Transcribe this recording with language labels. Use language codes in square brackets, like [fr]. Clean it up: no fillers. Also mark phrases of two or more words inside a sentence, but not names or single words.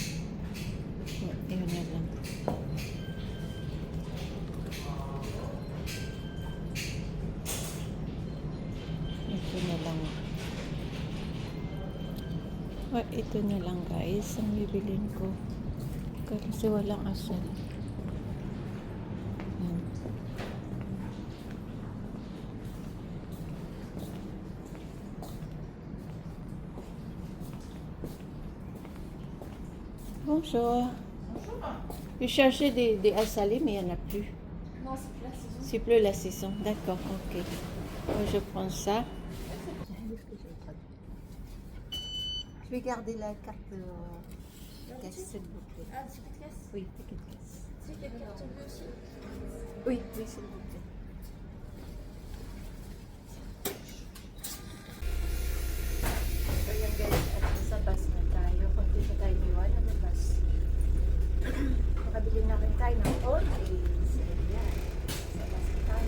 [tl] Yun na lang. Ito na lang. Ito na lang guys. Ang bibilin ko. Kasi walang asal. Yan. [fr] Bonjour. Je cherchais des asalis, mais il n'y en a plus. Non, c'est plus la saison. C'est plus la saison. D'accord, ok. Moi, je prends ça. Je vais garder la carte caisse, s'il vous plaît. Ah, c'est petite caisse. Oui, petite caisse. C'est quelle carte bleue aussi. Oui, oui, s'il vous plaît. [tl] So yan guys, at sa bus na tayo. Kung di pa tayo niwala ng bus. Makabili na rin tayo ng orchids. Ayan. Sa bus na tayo.